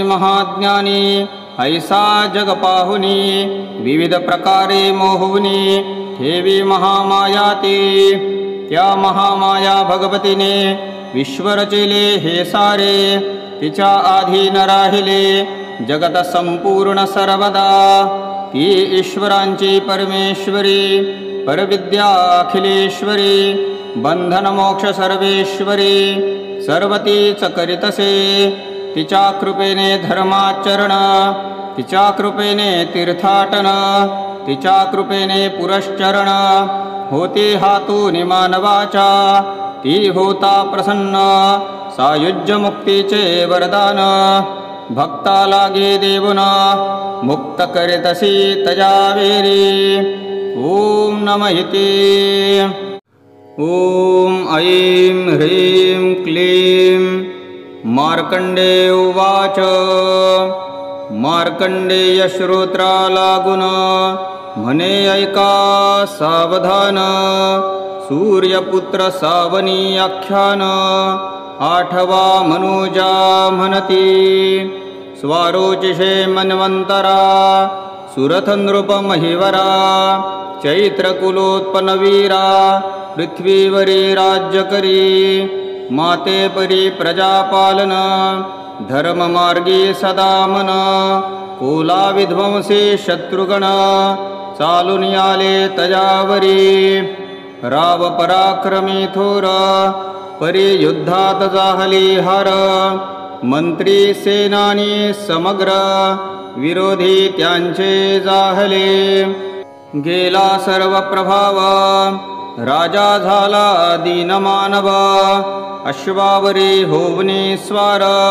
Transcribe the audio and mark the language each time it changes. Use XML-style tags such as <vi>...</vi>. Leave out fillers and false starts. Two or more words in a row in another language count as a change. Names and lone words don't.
<mr>महाज्ञानी ऐसा जग पाहुनी, विविध प्रकारे मोहुनी ठेवी महामाया ती, त्या महामाया भगवतीने विश्व रचिले हे सारे, तिच्या अधीन राहिले जगत संपूर्ण सर्वदा, ती ईश्वरांची परमेश्वरी, परविद्या अखिलेश्वरी, बंधन मोक्ष सर्वेश्वरी, सर्वतीच करीतसे, तिच्या कृपेने धर्माचरण, तिच्या कृपेने तीर्थाटन, तिच्या कृपेने पुरश्चरण, होती हातून मानवाचा, ती होता प्रसन्न, सायुज्य मुक्तीचे वरदान, भक्ता लागे देवुन मुक्त करीतसी तयावेरी,</mr> <sa>ओम नमः इति। ओम ऐं ह्रीं क्लीं मार्कंडेय उवाच,</sa> <mr>मार्कंडेय श्रोत्रा लागून म्हणे ऐका सावधान, सूर्यपुत्र सावनी आख्यान, आठवा मनुजा म्हणती, स्वारोचिषे मन्वंतरा, सुरथ नृप महिवरा, चैत्रकुलोत्पन्नवीरा पृथ्वीवरी राज्य करी माते परी प्रजापालन धर्ममार्गी सदा मन कोला विध्वंसी शत्रुगण चालून आले तजावरी राव पराक्रमी थोर परी युद्धात जाहली हार मंत्री सेनानी समग्र विरोधी त्यांचे जाहले गेला सर्व प्रभाव राजा झाला दीनमानव अश्वावरी होवनी स्वार</mr>